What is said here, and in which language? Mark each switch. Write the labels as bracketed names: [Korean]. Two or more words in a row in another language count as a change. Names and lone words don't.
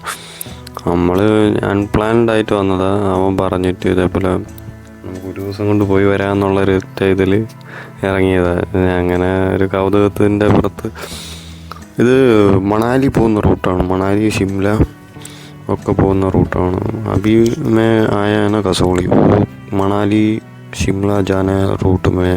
[Malayalam] നമ്മൾ അൺപ്ലാൻഡ് ആയിട്ട് വന്നതാണ്. അവൻ പറഞ്ഞിട്ട് ഇതേപോലെ നമുക്ക് ഒരു ദിവസം കൊണ്ട് പോയി വരാമെന്നുള്ളൊരു ഇതിൽ ഇറങ്ങിയതാണ്. അങ്ങനെ ഒരു കൗതുകത്തിൻ്റെ പുറത്ത്. ഇത് മണാലി പോകുന്ന റൂട്ടാണ്. മണാലി ഷിംല ഒക്കെ പോകുന്ന റൂട്ടാണ്. [Hindi] अभी मैं आया है ना कसौली, वो मनाली शिमला जाने रूट में है.